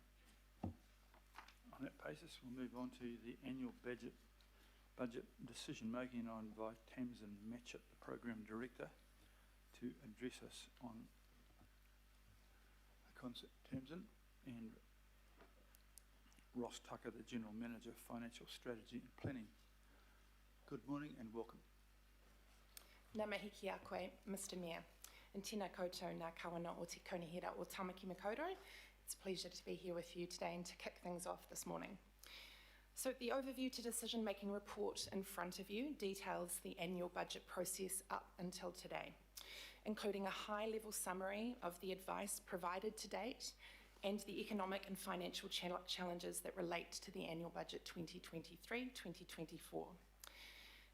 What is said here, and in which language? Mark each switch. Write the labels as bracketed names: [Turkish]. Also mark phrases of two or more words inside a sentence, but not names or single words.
[English] On that basis, we'll move on to the annual budget decision making, and I invite Tamsin Matchett, the Program Director, to address us on the concept. Tamsin, and Ross Tucker, the General Manager of Financial Strategy and Planning. Good morning and welcome. [Māori] Ngā mihi ki a koe, [English] Mr Mayor. [Māori] And tēnā koutou ngā kawana o te kaunihera o Tamaki Makaurau. [English] It's a pleasure to be here with you today and to kick things off this morning. So the overview to decision-making report in front of you details the annual budget process up until today, including a high-level summary of the advice provided to date and the economic and financial challenges that relate to the annual budget 2023-2024.